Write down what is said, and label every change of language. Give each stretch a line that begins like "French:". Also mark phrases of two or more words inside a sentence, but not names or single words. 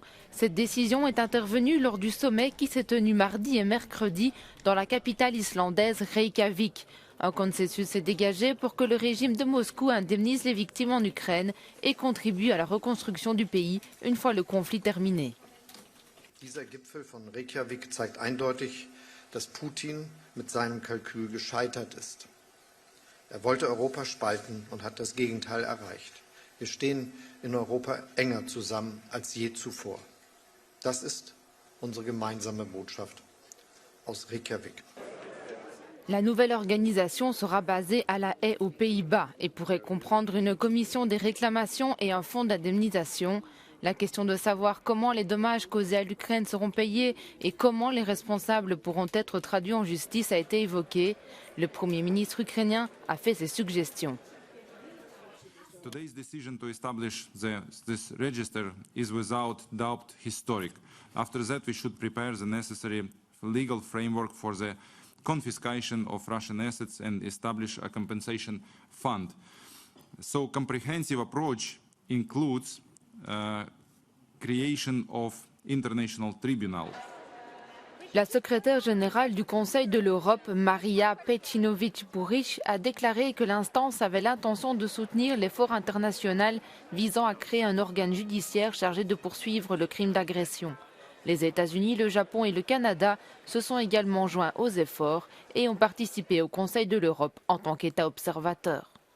French: Cette décision est intervenue lors du sommet qui s'est tenu mardi et mercredi dans la capitale islandaise Reykjavik. Un consensus s'est dégagé pour que le régime de Moscou indemnise les victimes en Ukraine et contribue à la reconstruction du pays une fois le conflit terminé.
German: Dieser Gipfel von Reykjavik zeigt eindeutig, dass Putin mit seinem Kalkül gescheitert ist. Er wollte Europa spalten und hat das Gegenteil erreicht. Wir stehen in Europa enger zusammen als je zuvor. Das ist unsere gemeinsame Botschaft aus Reykjavik.
French: La nouvelle organisation sera basée à La Haye aux Pays-Bas et pourrait comprendre une commission des réclamations et un fonds d'indemnisation. La question de savoir comment les dommages causés à l'Ukraine seront payés et comment les responsables pourront être traduits en justice a été évoquée. Le Premier ministre ukrainien a fait ses suggestions.
English: Today's decision to establish this register is without doubt historic. After that, we should prepare the necessary legal framework for the confiscation of Russian assets and establish a compensation fund. So, comprehensive approach includes creation of international tribunal.
French: La secrétaire générale du Conseil de l'Europe, Maria Pecinovic-Buric, a déclaré que l'instance avait l'intention de soutenir l'effort international visant à créer un organe judiciaire chargé de poursuivre le crime d'agression. Les États-Unis, le Japon et le Canada se sont également joints aux efforts et ont participé au Conseil de l'Europe en tant qu'État observateur.